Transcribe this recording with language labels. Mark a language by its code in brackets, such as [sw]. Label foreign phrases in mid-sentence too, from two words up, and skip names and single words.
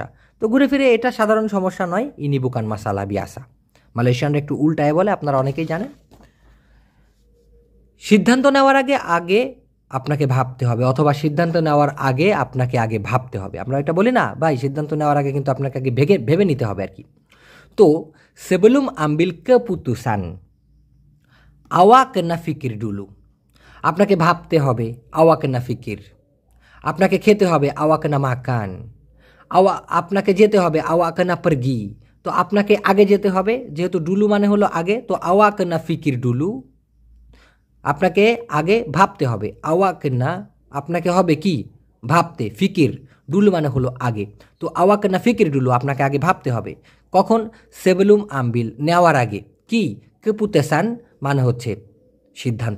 [bn] তো ঘুরে ফিরে এটা সাধারণ সমস্যা নয়, [ms] ini bukan masalah biasa. [bn] মালয়েশিয়ানরা একটু উল্টায় বলে, আপনারা অনেকেই জানেন। সিদ্ধান্ত নেওয়ার আগে আগে আপনাকে ভাবতে হবে, অথবা সিদ্ধান্ত নেওয়ার আগে আপনাকে আগে ভাবতে হবে। আমরা এটা বলি না ভাই, সিদ্ধান্ত নেওয়ার আগে কিন্তু আপনাকে আগে ভেবে নিতে হবে আর কি। [ms] তো sebelum ambil keputusan awak kena fikir dulu, [bn] আপনাকে ভাবতে হবে, [ms] awak kena fikir, [bn] আপনাকে খেতে হবে, [ms] awak kena makan, [bn] আপনাকে যেতে হবে, [ms] awak kena pergi। [bn] তো আপনাকে আগে যেতে হবে, যেহেতু ডুলু মানে হলো আগে, তো [ms] awak kena fikir dulu, [bn] আপনাকে আগে ভাবতে হবে। [ms] awak kena [bn] আপনাকে হবে কি ভাবতে, [ms] fikir dulu [bn] মানে হলো আগে। তো [ms] awak kena fikir dulu [bn] আপনাকে আগে ভাবতে হবে। কখন? [ms] sebelum ambil [bn] নেওয়ার আগে। কি? কেপুতেসান মানে হচ্ছে সিদ্ধান্ত।